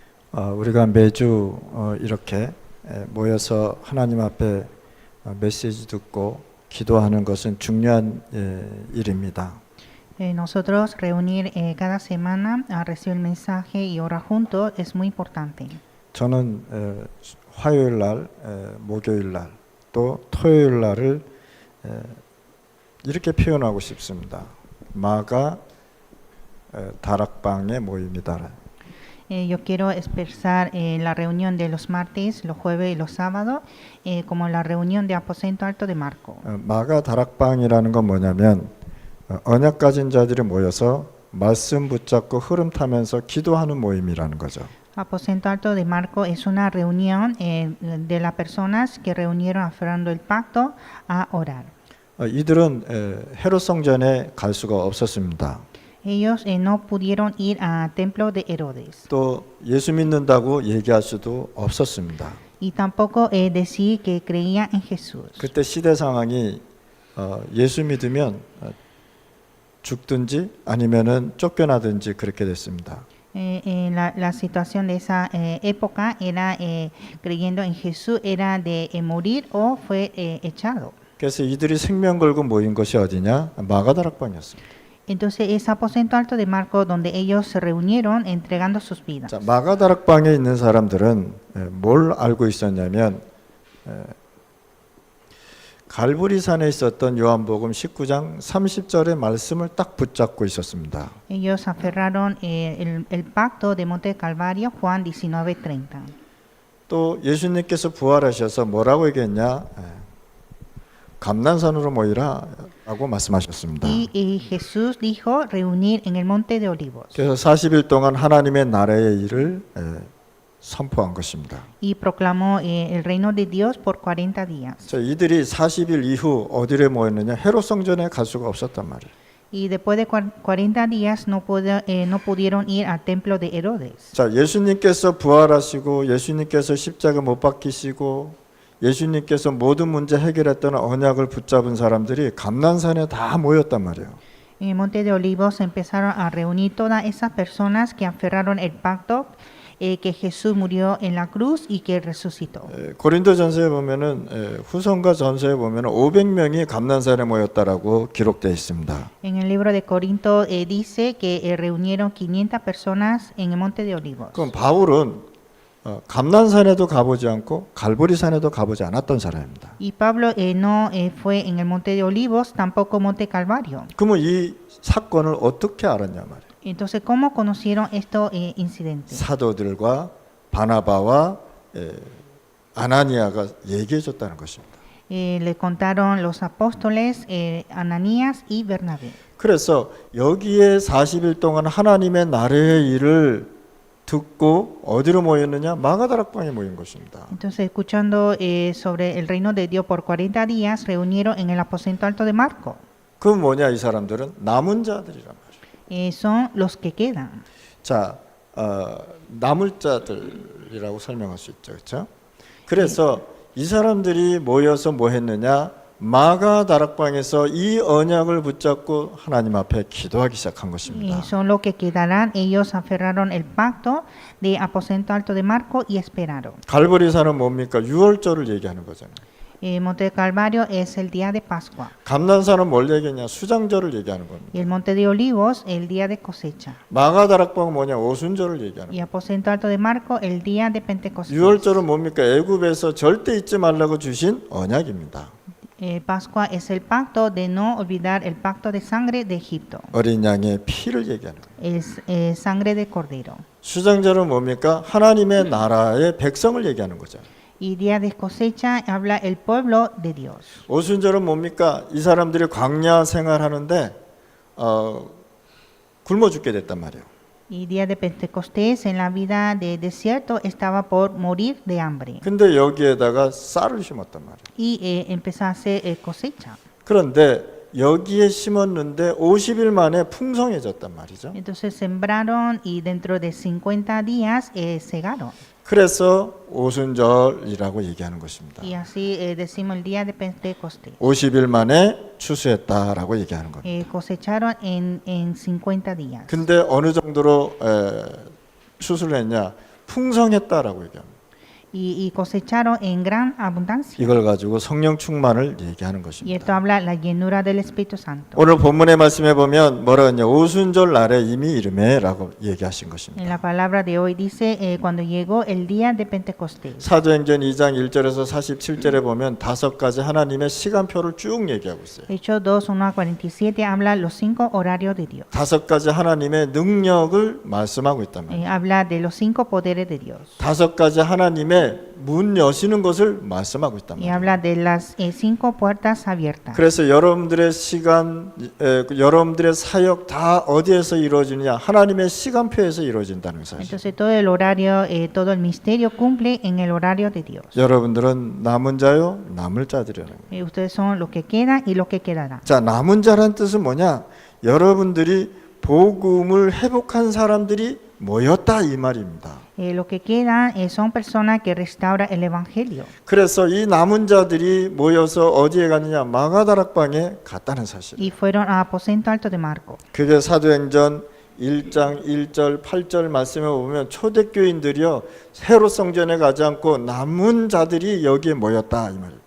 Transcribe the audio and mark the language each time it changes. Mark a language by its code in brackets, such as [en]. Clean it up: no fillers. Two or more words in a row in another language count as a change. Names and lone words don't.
[ko] 우리가 매주 이렇게 모여서 하나님 앞에 메시지 듣고 기도하는 것은 중요한 일입니다. [es] Nosotros reunir cada semana a recibir el mensaje y orar juntos es muy importante. [ko] 저는 화요일 날, 목요일 날, 또 토요일 날을 이렇게 표현하고 싶습니다. 마가 다락방의 모임이다. [es] Yo quiero expresar la reunión de los martes, los jueves y los sábados como la reunión de Aposento Alto de Marco. [ko] 마가 다락방이라는 건 뭐냐면 언약 가진 자들이 모여서 말씀 붙잡고 흐름 타면서 기도하는 모임이라는 거죠. [es] Aposento Alto de Marco es una reunión de las personas que reunieron aferrando el pacto a orar. [ko] 이들은 헤롯 성전에 갈 수가 없었습니다. [es] Ellos no pudieron ir al templo de Herodes. [ko] 또 예수 믿는다고 얘기할 수도 없었습니다. [es] Y tampoco decir que creían en Jesús. [ko] 그때 시대 상황이 예수 믿으면 죽든지 아니면은 쫓겨나든지 그렇게 됐습니다. [es] La situación de esa época era creyendo en Jesús era de morir o fue echado. [ko] 그래서 이들이 생명 걸고 모인 것이 어디냐? 마가다락방이었습니다. [es] Entonces es Aposento Alto de Marco donde ellos se reunieron entregando sus vidas. [ko] 자, 마가다락방에 있는 사람들은 뭘 알고 있었냐면 갈보리산에 있었던 요한복음 19장 30절의 말씀을 딱 붙잡고 있었습니다. [es] Ellos aferraron el pacto de Monte Calvario, Juan 19:30. [ko] 또 예수님께서 부활하셔서 뭐라고 얘기했냐? 감난산으로 모이라 라고 말씀하셨습니다. [es] Y Jesús dijo reunir en el Monte de Olivos. [ko] 그래서 40일 동안 하나님의 나라의 일을 선포한 것입니다. [es] Y proclamó el reino de Dios por 40 días. [ko] 자, 이들이 40일 이후 어디에 모였느냐? 헤롯 성전에 갈 수가 없었단 말이에요. [es] Y después de 40 días no pudieron ir al templo de Herodes. [ko] 자, 예수님께서 부활하시고 예수님께서 십자가 못 박히시고 예수님께서 모든 문제 해결했던 언약을 붙잡은 사람들이 감난산에 다 모였단 말이에요. [es] En el Monte de Olivos empezaron a reunir todas esas personas que aferraron el pacto que Jesús murió en la cruz y que resucitó. [ko] 고린도전서에 보면은 후손과 전서에 보면은 500명이 감난산에 모였다라고 기록되어 있습니다. [es] En el libro de Corinto dice que reunieron 500 personas en el Monte de Olivos. [ko] 그럼 바울은 감난산에도 가보지 않고 갈보리산에도 가보지 않았던 사람입니다. [es] Y Pablo no fue en el Monte de Olivos, tampoco Monte Calvario. [ko] 그러면 이 사건을 어떻게 알았냐 말이에요. [es] Entonces, ¿cómo conocieron estos incidentes? [ko] 사도들과 바나바와 아나니아가 얘기해 줬다는 것입니다. [es] Le contaron los apóstoles Ananías y Bernabé. [ko] 그래서 여기에 40일 동안 하나님의 나라의 일을 듣고 어디로 모였느냐? 마가다락방에 모인 것입니다. [es] Entonces, escuchando sobre el reino de Dios por 40 días, reunieron en el aposento alto de Marco. [ko] 그럼 뭐냐? 이 사람들은 남은 자들이란 말이에요. [es] Son los que quedan. [ko] 자, 남을 자들이라고 설명할 수 있죠, 그렇죠? 그래서 이 사람들이 모여서 뭐 했느냐? 마가 다락방에서 이 언약을 붙잡고 하나님 앞에 기도하기 시작한 것입니다. [es] Son los que quedarán. Ellos aferraron el pacto de aposento alto de Marco y esperaron. [ko] 갈보리산은 뭡니까? 유월절을 얘기하는 거잖아요. [es] Monte de Calvario es el día de Pascua. [ko] 감난산은 뭘 얘기했냐? 수장절을 얘기하는 겁니다. [es] Y el Monte de Olivos, el día de cosecha. [ko] 마가 다락방은 뭐냐? 오순절을 얘기하는 Y 거예요. [es] aposento alto de Marco, el día de Pentecostés. [ko] 유월절은 뭡니까? 애굽에서 절대 잊지 말라고 주신 언약입니다. [es] Pascua es el pacto de no olvidar el pacto de sangre de Egipto. [ko] 어린 양의 피를 얘기하는 거예요. [es] Es sangre de cordero. [ko] 수장절은 뭡니까? 하나님의 나라의 백성을 얘기하는 거죠. [es] Y día de cosecha habla el pueblo de Dios. [ko] 오순절은 뭡니까? 이 사람들이 광야 생활하는데 굶어 죽게 됐단 말이에요. [es] Y día de Pentecostés en la vida de desierto estaba por morir de hambre. [ko] 근데 여기에다가 쌀을 심었단 말이에요. [es] Y empezó a hacer cosecha. [ko] 그런데 여기에 심었는데 50일 만에 풍성해졌단 말이죠. [es] Entonces sembraron y dentro de 50 días segaron. [ko] 그래서 오순절이라고 얘기하는 것입니다. [es] Y así decimos el día de Pentecostés. [ko] 50일 만에 추수했다라고 얘기하는 겁니다. [es] Cosecharon en 50 días. [ko] 근데 어느 정도로 추수를 했냐? 풍성했다라고 얘기합니다. [es] y cosecharon en gran abundancia. [ko] 이걸 가지고 성령 충만을 얘기하는 Y 것입니다. [es] esto habla la llenura del Espíritu Santo. [ko] 오늘 본문의 말씀에 보면 뭐라 하냐, 오순절 날에 이미 이르매라고 얘기하신 것입니다. [es] En la palabra de hoy dice, cuando llegó el día de Pentecostés. [ko] 사도행전 2장 1절에서 47절에 보면 5가지 하나님의 시간표를 쭉 얘기하고 있어요. [es] Hechos 2, 1 a 47 habla los 5 horarios de Dios. [ko] 5가지 하나님의 능력을 말씀하고 있단 말이에요. [es] Habla de los 5 poderes de Dios. [ko] 5가지 하나님의 문 여시는 것을 말씀하고 있단 Y 말이에요. [es] habla de las 5 puertas abiertas. [ko] 그래서 여러분들의 시간, 여러분들의 사역 다 어디에서 이루어지느냐? 하나님의 시간표에서 이루어진다는 사실. [es] Entonces todo el horario, todo el misterio cumple en el horario de Dios. [ko] 여러분들은 남은 자요, 남을 자들이라는 거예요. [es] Ustedes son los que quedan y los que quedarán. [ko] 자, 남은 자라는 뜻은 뭐냐? 여러분들이 복음을 회복한 사람들이 모였다 이 말입니다. [es] Los que quedan son personas que restauran el evangelio. [ko] 그래서 이 남은 자들이 모여서 어디에 갔느냐? 마가다락방에 갔다는 사실. [es] Y fueron al aposento alto de Marco. [ko] 그게 사도행전 1장 1절 8절 말씀에 보면 초대교인들이요 새로 성전에 가지 않고 남은 자들이 여기에 모였다 이 말이에요.